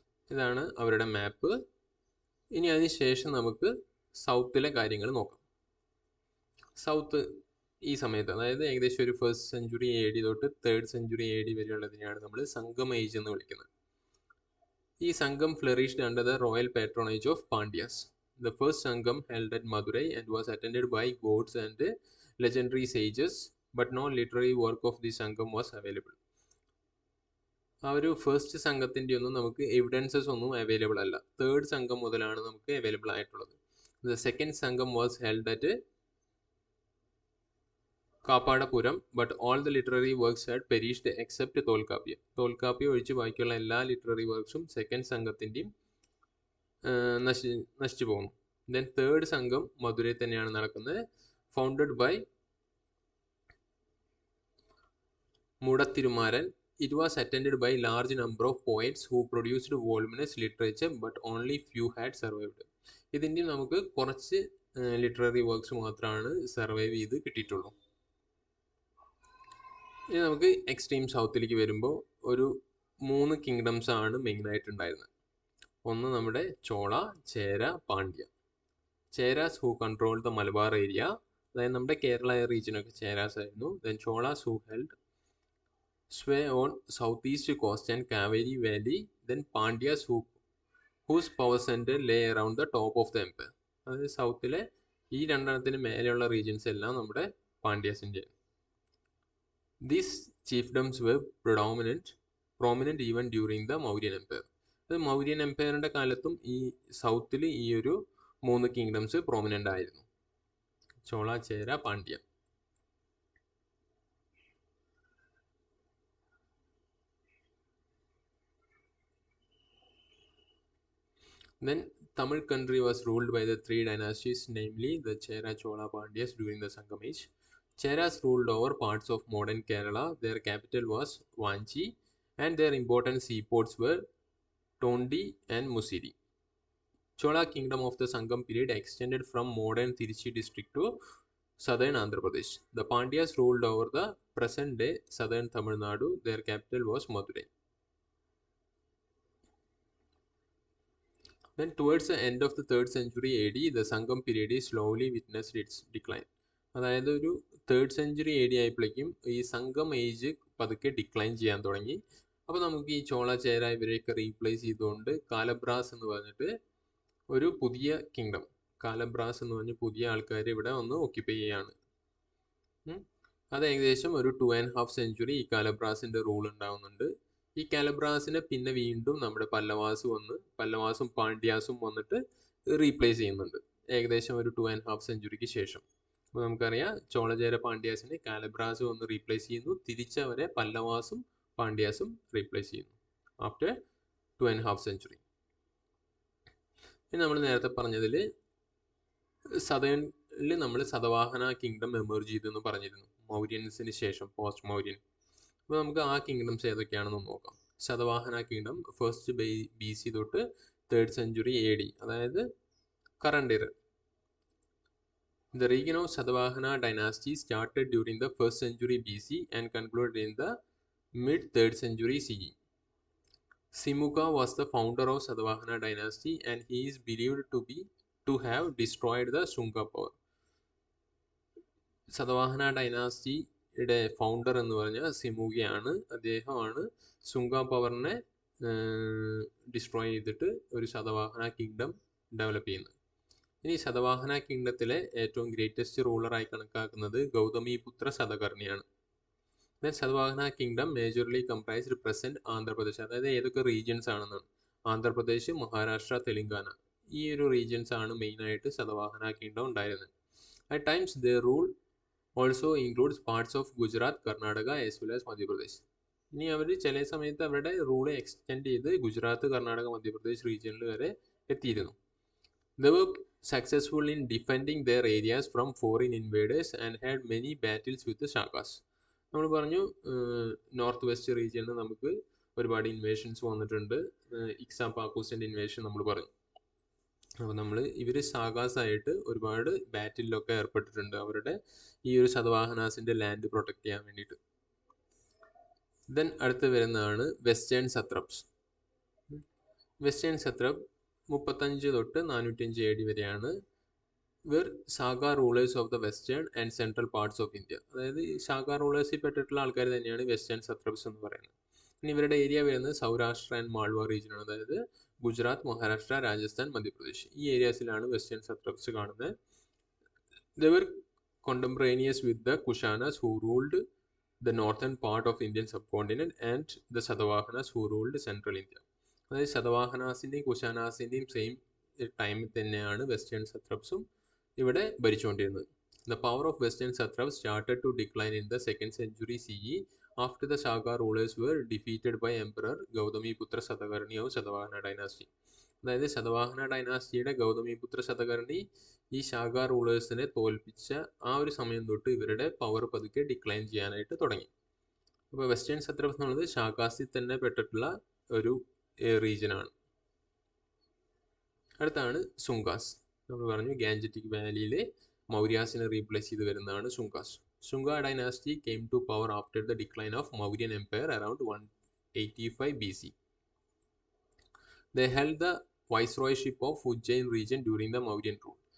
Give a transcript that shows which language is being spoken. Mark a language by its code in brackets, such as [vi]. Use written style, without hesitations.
[ml] ഇതാണ് അവരുടെ മാപ്പ്. ഇനി അതിന് ശേഷം നമുക്ക് സൗത്തിലെ കാര്യങ്ങൾ നോക്കാം. സൗത്ത് ഈ സമയത്ത്, അതായത് ഏകദേശം ഒരു 1st century AD തൊട്ട് 3rd century AD വരെയുള്ളതിനെയാണ് നമ്മൾ സംഗം ഏജ് എന്ന് വിളിക്കുന്നത്. ഈ സംഘം [en] Flourished under the royal patronage of Pandyas. The first Sangam held at Madurai and was attended by gods and legendary sages, but no literary work of the Sangam was available. [ml] ആ ഒരു first സംഘത്തിൻ്റെ ഒന്നും നമുക്ക് എവിഡൻസസ് ഒന്നും അവൈലബിൾ അല്ല. Third സംഘം മുതലാണ് നമുക്ക് അവൈലബിൾ ആയിട്ടുള്ളത്. [en] The second Sangam was held at Kapatapuram, but all the literary works had perished except Tolkappiyam. [ml] Tolkappiyam ഒഴിച്ച് ബാക്കിയുള്ള എല്ലാ ലിറ്റററി വർക്ക്സും സെക്കൻഡ് സംഘത്തിൻ്റെയും നശിച്ചു പോകുന്നു. ദെൻ തേർഡ് സംഘം മധുരയിൽ തന്നെയാണ് നടക്കുന്നത്, [en] Founded by Mudathirumaran. It was attended by large number of poets who produced voluminous literature, but only few had survived. [ml] ഇതിൻ്റെ നമുക്ക് കുറച്ച് ലിറ്റററി വർക്ക്സ് മാത്രമാണ് സർവൈവ് ചെയ്ത് കിട്ടിയിട്ടുള്ളൂ. ഇനി നമുക്ക് എക്സ്ട്രീം സൗത്തിലേക്ക് വരുമ്പോൾ ഒരു 3 കിങ്ഡംസ് ആണ് മെയിനായിട്ടുണ്ടായിരുന്നത്. ഒന്ന് നമ്മുടെ ചോള, ചേര, Pandya. [en] Cheras who control the Malabar area, [ml] അതായത് നമ്മുടെ കേരള റീജിയനൊക്കെ ചേരാസ് ആയിരുന്നു. [en] Then Cholas who held sway on southeast coast and Kaveri Valley. Then Pandyas whose power center lay around the top of the empire. [ml] അതായത് സൗത്തിലെ ഈ രണ്ടെണ്ണത്തിന് മേലെയുള്ള റീജിയൻസ് എല്ലാം നമ്മുടെ പാണ്ഡ്യാസിൻ്റെ. [en] These chiefdoms were prominent even during the Mauryan Empire. [ml] അത് മൗര്യൻ എംപയറിൻ്റെ കാലത്തും ഈ സൗത്തിൽ ഈ ഒരു 3 കിങ്ഡംസ് പ്രോമിനൻ്റ് ആയിരുന്നു, ചോള, ചേര, Pandya. [en] Then Tamil country was ruled by the 3 dynasties, namely the Chera, Chola, Pandyas during the Sangam age. Cheras ruled over parts of modern Kerala. Their capital was Vanchi and their important seaports were Tondi and Musiri. Chola kingdom of the Sangam period extended from modern Tiruchi district to southern Andhra Pradesh. The Pandyas ruled over the present day southern Tamil Nadu. Their capital was Madurai. Then towards the end of the 3rd century AD, the Sangam period is slowly witnessed its decline. [ml] അതായത് ഒരു 3rd century AD ആയപ്പോഴേക്കും ഈ സംഘം age പതുക്കെ decline ചെയ്യാൻ തുടങ്ങി. അപ്പോൾ നമുക്ക് ഈ ചോള, ചേര ഇവരെയൊക്കെ റീപ്ലേസ് ചെയ്തുകൊണ്ട് കാലബ്രാസ് എന്ന് പറഞ്ഞിട്ട് ഒരു പുതിയ കിങ്ഡം, കാലബ്രാസ് എന്ന് പറഞ്ഞ് പുതിയ ആൾക്കാർ ഇവിടെ വന്ന് ഓക്യുപ്പൈ ചെയ്യാണ്. അത് ഏകദേശം ഒരു 2.5 സെഞ്ചുറി ഈ കാലബ്രാസിൻ്റെ റൂൾ ഉണ്ടാവുന്നുണ്ട്. ഈ കാലബ്രാസിനെ പിന്നെ വീണ്ടും നമ്മുടെ പല്ലവാസും പാണ്ഡ്യാസും വന്നിട്ട് റീപ്ലേസ് ചെയ്യുന്നുണ്ട് ഏകദേശം ഒരു 2.5 സെഞ്ചുറിക്ക് ശേഷം. അപ്പോൾ നമുക്കറിയാം ചോളചേര പാണ്ഡ്യാസിനെ കാലബ്രാസ് വന്ന് റീപ്ലേസ് ചെയ്യുന്നു, തിരിച്ചവരെ പല്ലവാസും പാണ്ഡ്യാസും റീപ്ലേസ് ചെയ്യുന്നു ആഫ്റ്റർ 2.5 സെഞ്ചുറി. ഇനി നമ്മൾ നേരത്തെ പറഞ്ഞതിൽ സദേണിൽ നമ്മൾ സതവാഹന കിങ്ഡം എമർജ് ചെയ്തെന്ന് പറഞ്ഞിരുന്നു മൗര്യൻസിന് ശേഷം, പോസ്റ്റ് മൗര്യൻ. അപ്പോൾ നമുക്ക് ആ കിങ്ഡംസ് ഏതൊക്കെയാണെന്ന് നോക്കാം. ശതവാഹന കിങ്ഡം ഫസ്റ്റ് BC തൊട്ട് 3rd century AD, അതായത് current year. [en] The reign of Satavahana dynasty started during the 1st century BC and concluded in the mid-3rd century CE. Simukha was the founder of Satavahana dynasty and he is believed to have destroyed the Shunga power. [ml] സതവാഹന ഡൈനാസ്റ്റിയുടെ founder എന്ന് പറഞ്ഞാൽ സിമുഖയാണ്. അദ്ദേഹമാണ് സുങ്ക പവറിനെ destroy ചെയ്തിട്ട് ഒരു Satavahana kingdom develop ചെയ്യുന്നത്. ഇനി ശതവാഹന കിങ്ഡത്തിലെ ഏറ്റവും greatest റൂളറായി കണക്കാക്കുന്നത് Gautamiputra ശതകർണിയാണ്. Satavahana kingdom [en] majorly comprised present Andhra Pradesh, [ml] അതായത് ഏതൊക്കെ റീജിയൻസ് ആണെന്നാണ്, ആന്ധ്രാപ്രദേശ്, മഹാരാഷ്ട്ര, തെലങ്കാന, ഈ ഒരു റീജിയൻസ് ആണ് മെയിനായിട്ട് ശതവാഹന കിങ്ഡം ഉണ്ടായിരുന്നത്. [en] At times their rule also includes parts of Gujarat, Karnataka as well as Madhya Pradesh. [ml] ഇനി അവർ ചില സമയത്ത് അവരുടെ റൂൾ എക്സ്റ്റെൻഡ് ചെയ്ത് ഗുജറാത്ത്, കർണാടക, മധ്യപ്രദേശ് റീജിയനിൽ വരെ എത്തിയിരുന്നു. [en] They were successful in defending their areas from foreign invaders and had many battles with the Shakas. [ml] നമ്മൾ പറഞ്ഞു നോർത്ത് വെസ്റ്റ് റീജിയനിൽ നമുക്ക് ഒരുപാട് ഇൻവേഷൻസ് വന്നിട്ടുണ്ട്. ഇക്സാപാക്കൂസിൻ്റെ ഇൻവേഷൻ നമ്മൾ പറഞ്ഞു. അപ്പോൾ ഇവർ സാഗാസായിട്ട് ഒരുപാട് ബാറ്റിലൊക്കെ ഏർപ്പെട്ടിട്ടുണ്ട് അവരുടെ ഈ ഒരു ശതവാഹനാസിൻ്റെ ലാൻഡ് പ്രൊട്ടക്ട് ചെയ്യാൻ വേണ്ടിയിട്ട്. ദെൻ അടുത്ത് വരുന്നതാണ് വെസ്റ്റേൺ സത്രപ്സ്. വെസ്റ്റേൺ സത്രപ് 35 തൊട്ട് 405 AD വരെയാണ്. ഇവർ [en] Saka rulers of the western and central parts of India, [ml] അതായത് സാഗ റൂളേഴ്സിൽ പെട്ടിട്ടുള്ള ആൾക്കാർ തന്നെയാണ് വെസ്റ്റേൺ സത്രപ്സ് എന്ന് പറയുന്നത്. ഇനി ഇവരുടെ ഏരിയ വരുന്നത് സൗരാഷ്ട്ര ആൻഡ് മാൾവ റീജിയനാണ്, അതായത് ഗുജറാത്ത്, മഹാരാഷ്ട്ര, രാജസ്ഥാൻ, മധ്യപ്രദേശ് ഈ ഏരിയാസിലാണ് വെസ്റ്റേൺ സത്രപ്സ് കാണുന്നത്. [en] They were contemporaneous with the Kushanas who ruled the northern part of Indian subcontinent and the Satavahanas who ruled central India. [ml] അതായത് ശതവാഹനാസിൻ്റെയും കുശാനാസിൻ്റെയും സെയിം ടൈമിൽ തന്നെയാണ് വെസ്റ്റേൺ സത്രപ്സും ഇവിടെ ഭരിച്ചുകൊണ്ടിരുന്നത്. [en] The power of western satraps started to decline in the 2nd century CE after the Shaka rulers were defeated by Emperor Gautamiputra Satakarni of Satavahana dynasty. [ml] അതായത് ശതവാഹന ഡൈനാസ്റ്റിയുടെ ഗൗതമിപുത്ര ശതകർണി ഈ ശാക റൂളേഴ്സിനെ തോൽപ്പിച്ച ആ ഒരു സമയം തൊട്ട് ഇവരുടെ പവർ പതുക്കെ ഡിക്ലൈൻ ചെയ്യാനായിട്ട് തുടങ്ങി. അപ്പോൾ വെസ്റ്റേൺ സത്രപ്സ് എന്നുള്ളത് ശാകാസിൽ തന്നെ പെട്ടിട്ടുള്ള ഒരു റീജിയനാണ്. അടുത്താണ് സുങ്കാസ്. നമ്മൾ പറഞ്ഞു ഗാൻജറ്റിക് വാലിയിലെ മൗര്യാസിനെ റീപ്ലേസ് ചെയ്ത് വരുന്നതാണ് സുങ്കാസ്. [en] Shunga dynasty came to power after the decline of Mauryan Empire around 185 BC. They held the viceroyship of Ujjain region during the Mauryan rule.